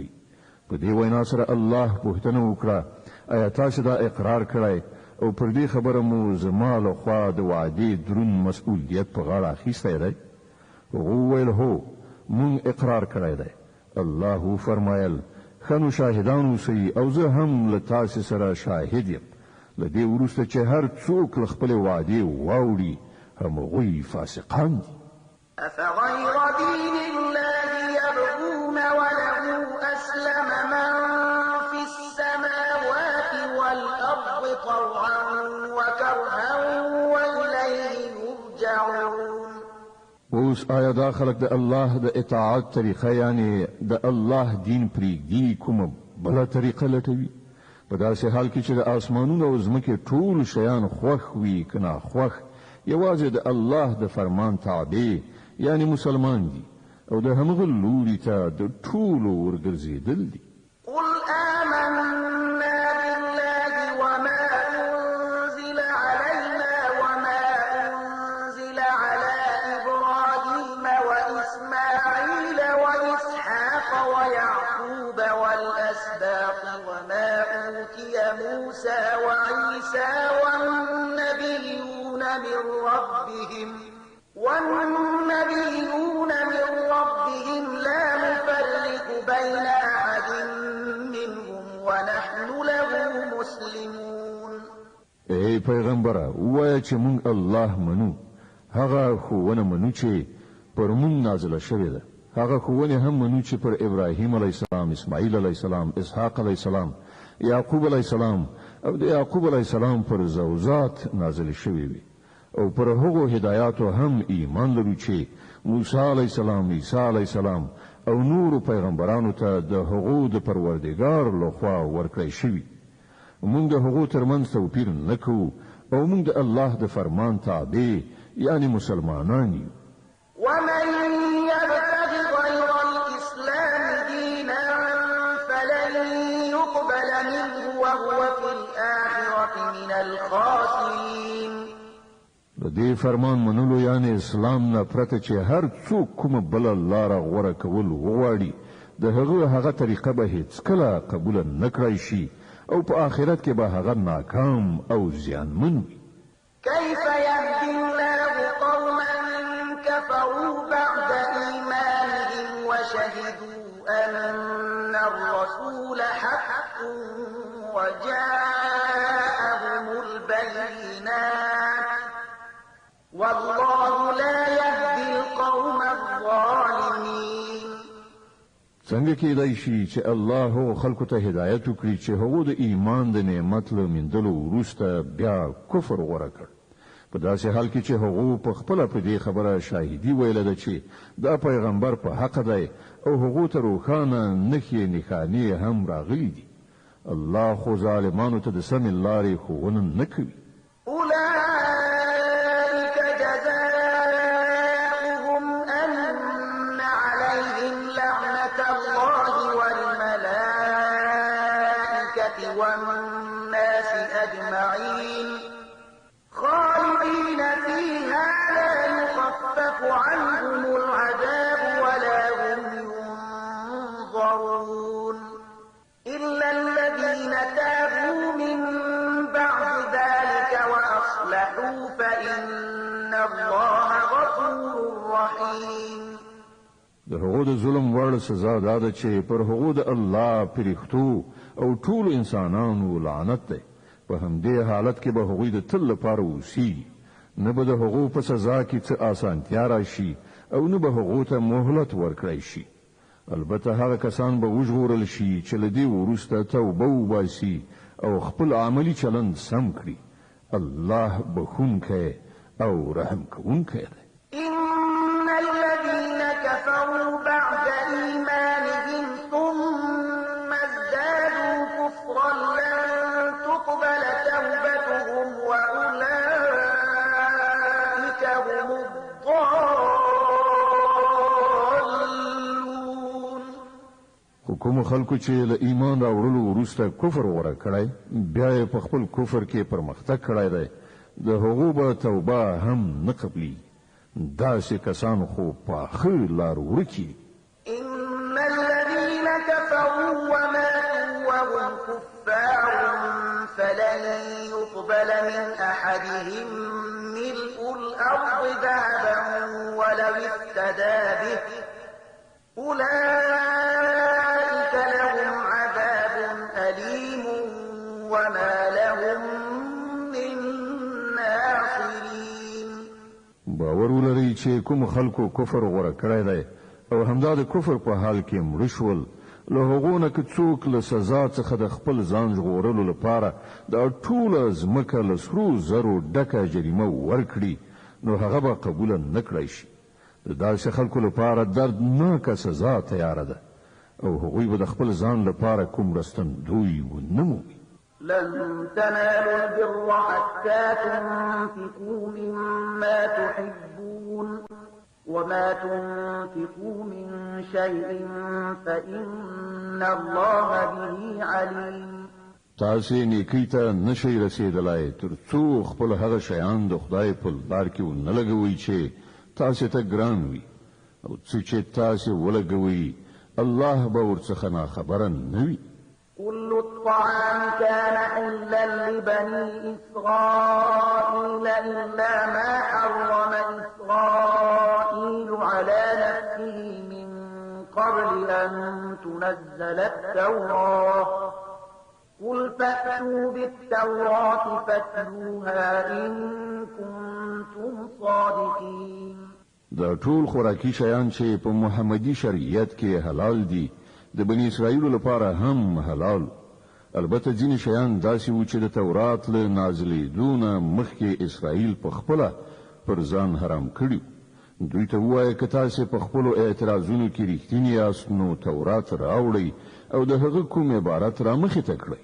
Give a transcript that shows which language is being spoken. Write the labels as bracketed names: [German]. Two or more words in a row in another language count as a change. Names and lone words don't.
[Pashto] په دې وینا سره الله پوښتنه وکړه آیا تاسو دا اقرار کړی او پر دې خبره مو زما له خوا د وعدې دروند مسؤلیت په غاړه اخیستی دی؟ هغه وویل هو مونږ اقرار کړی دی. الله فرمایل ښه نو شاهدان اوسئ او زه هم له تاسو سره شاهد یم له دې وروسته چې هر څوک له خپلې وعدې واوړي همغوی فاسقان دي. [Arabic] أفغير دين الله يبغون وله أسلم من في السماوات والأرض طوعا وكرها وإليه يرجعون. [Pashto] اوس آیا دا خلق د الله د اطاعت طریقه یعنی د الله دین پریږدي کومه بله طریقه لټوي؟ په داسې حال کې چې د آسمانونو او ځمکې ټول شیان خوښ وي که ناخوښ یوازې د الله د فرمان تابع یعنی مسلمان دي او د همغه لوري ته د ټولو ورګرځېدل دي. [Arabic] قل آمنا بالله وما أنزل علينا وما أنزل على إبراهيم وإسماعيل وإسحاق ويعقوب والأسباط وما أوتي موسى وعيسى والنبيون من ربهم لا نفرق بين أحد منهم ونحن له مسلمون. [Pashto] ای پیغمبره وایه چې مونږ الله منو، هغه ښوونه منو چې پر مونږ نازله شوې ده، هغه ښوونې هم منو چې پر ابراهیم [Arabic] علیه السلام، [Pashto] اسماعیل [Arabic] علیه السلام، [Pashto] اسحاق [Arabic] علیه السلام، [Pashto] یعقوب [Arabic] علیه السلام [Pashto] او د یعقوب [Arabic] علیه السلام [Pashto] پر زوجات نازل شوې وي، او پر هغو هدایاتو هم ایمان لرو چې موسی [Arabic] علیه السلام، [Pashto] عیسی [Arabic] علیه السلام [Pashto] او نور پیغمبرانو ته د هغو د پروردګار لخوا ورکړی شوي. مونږ د هغو ترمنځ توپیر نه کوو او مونږ د الله د فرمان تابع یعنی مسلمانان یو. [Arabic] ومن يبتغ غير الإسلام دينا فلن يقبل منه وهو في الآخرة من الخاسرين. [Pashto] د دې فرمان منلو یعنی اسلام نه پرته چې هر څوک کومه بله لاره غوره کول وغواړي د هغه طریقه به هیڅکله قبوله نه کړای شي او په آخرت کې به هغه ناکام او زیانمن وي. [Arabic] كيف يهدي الله قوما كفروا بعد إيمانهم وشهدوا أن الرسول حق وجاءهم البينات والله لا يهدي القوم الظالمين. [Pashto] څنګه کېدای شي چې الله خلکو ته هدایت وکړي چې هغه د ایمان د نعمت له موندلو وروسته بیا کفر غوره کړ، په داسې حال کې چې هغه په خپله په دې خبره شاهدي ویله ده چې دا پیغمبر په حق دی او هغه ته روښانه نښې نښانې هم راغلي دي. الله خو ظالمانو ته د سمې لارې ښوونه نه کوي. [Arabic] أولئك جزاؤهم أن عليهم لعنة الله والملائكة والناس أجمعين خالدين فيها لا يخفف عنهم العذاب ولا هم ينظرون إلا الذين تابوا من بعد ذلك وأصلحوا فإن الله غفور رحيم. [Pashto] د هغو د ظلم وړ سزا دا ده چې پر هغو د الله پرښتو او ټول انسانانو لعنت دی. په همدې حالت کې به هغوی د تل لپاره اوسیږي، نه به د هغو په سزا کې څه اسانتیا راشي او نه به هغو ته مهلت ورکړی شي. البته هغه کسان به وژغورل شي چې له دې وروسته توبه وباسي او خپل عملي چلند سم کړي. الله بخونکی او رحم کوونکی دی. [Arabic] إن الذين كفروا بعد إيمانهم ثم ازدادوا كفرا لن تقبل توبتهم وأولئك هم الضالون. [Pashto] کوم خلکو چې له ایمان راوړلو وروسته کفر غوره کړی بیا یې په خپل کفر کې پرمختګ کړی دی، د هغو به توبه هم نه قبلي. داسې کسان خو پاخه لار ورکي. [Arabic] إن الذين كفروا وماتوا وهم كفار فلن يقبل من أحدهم ملء الأرض ذهبا ولو افتدى به أولئك لهم عذاب أليم وما لهم من ناصرين. [Pashto] باور ولرئ چې کوم خلکو کفر غوره کړی دی او همدا د کفر په حال کې مړه شول، له هغو نه که څوک له سزا څخه د خپل ځان ژغورلو لپاره دا ټوله ځمکه له سرو زرو ډکه جریمه ورکړي نو هغه به قبوله نه کړی شي. د داسې خلکو لپاره دردناکه سزا تیاره ده او هغوی به د خپل ځان لپاره کوم رستندوی ونه مومي. [Arabic] لن تنالوا البر حتى تنفقوا مما تحبون وما تنفقوا من شيء فإن الله به عليم. [Pashto] تاسې نیکی ته نشئ رسېدلی تر څو خپل هغه شیان د خدای په لار کې ونه لګوئ چې تاسې ته ګران وي او څه چې تاسې ولګوئ الله به ورڅخه ناخبره نه وي. [Arabic] كل الطعام كان حلا لبني إسرائيل إلا ما حرم إسرائيل على نفسه من قبل أن تنزل التوراة. قل فأتوا بالتوراة فاتلوها إن كنتم صادقين. [Pashto] دا ټول خوراکي شیان چې په محمدي شریعت کې حلال دي د بنی اسرائیل لپاره هم حلال. البته ځینې شیان داسې وو چې د تورات له نازلېدونه مخکې اسرائیل په خپله پر ځان حرام کړي. دوی ته ووایه که تاسې په خپلو اعتراضونو کې رښتیني یاست نو تورات راوړئ او د هغه کوم عبارت را مخې ته کړئ.